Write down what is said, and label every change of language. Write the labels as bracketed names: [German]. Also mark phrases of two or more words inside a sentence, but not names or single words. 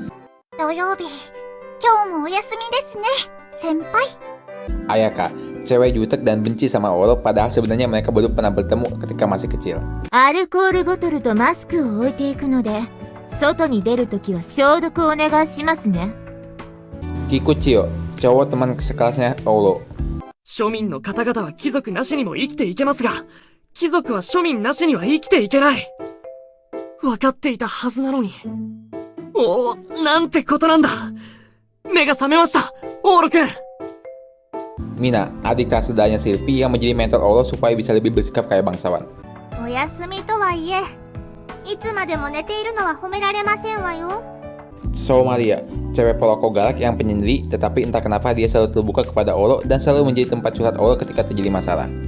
[Indonesian] Ayaka, cewek jutek dan benci sama Oro padahal sebenarnya mereka baru pernah bertemu ketika masih kecil. Kikuchiyo, cowok teman sekelasnya Oro. [Japanese] 庶民の方々は貴族なしにも生きていけますが、貴族は庶民なしには生きていけない。分かっていたはずなのに。おお、なんてことなんだ。目が覚めました、オーロ君。 [Indonesian] Mina, adik kelas sedanya Silpi yang menjadi mentor Oro supaya bisa lebih bersikap kayak bangsawan. So Maria, cewek peloko galak yang penyendiri, tetapi entah kenapa dia selalu terbuka kepada Oro dan selalu menjadi tempat curhat Oro ketika terjadi masalah.